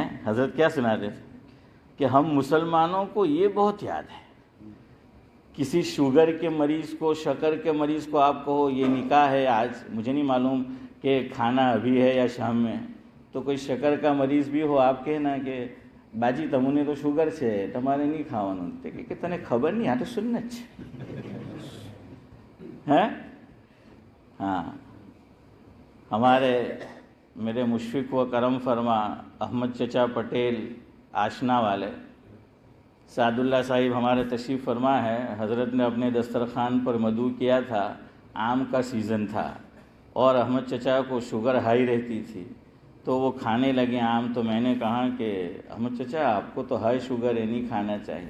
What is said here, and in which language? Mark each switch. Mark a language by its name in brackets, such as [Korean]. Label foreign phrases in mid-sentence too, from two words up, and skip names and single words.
[Urdu] حضرت کیا سناتے تھے کہ ہم مسلمانوں کو یہ بہت یاد ہے۔ کسی شوگر کے مریض کو، شکر کے مریض کو آپ کہو یہ نکاح ہے آج، مجھے نہیں معلوم کہ کھانا ابھی ہے یا شام میں، تو کوئی شکر کا مریض بھی ہو، آپ کہنا کہ باجی تمہیں تو شوگر [Gujarati] છે તમારે નહીં ખાવાનું، [Urdu] کہ [Gujarati] તને ખબર નહીં، આ તો સુન્નત [Urdu] ہے۔ ہاں، ہمارے میرے مشفق و کرم فرما احمد چچا پٹیل آشنا والے سعد اللہ صاحب ہمارے تشریف فرما ہے، حضرت نے اپنے دسترخوان پر مدعو کیا تھا، آم کا سیزن تھا اور احمد چچا کو [English] sugar high [Urdu] رہتی تھی، تو وہ کھانے لگے آم، تو میں نے کہا کہ احمد چچا آپ کو تو [English] high sugar [Urdu] ہے، نہیں کھانا چاہیے۔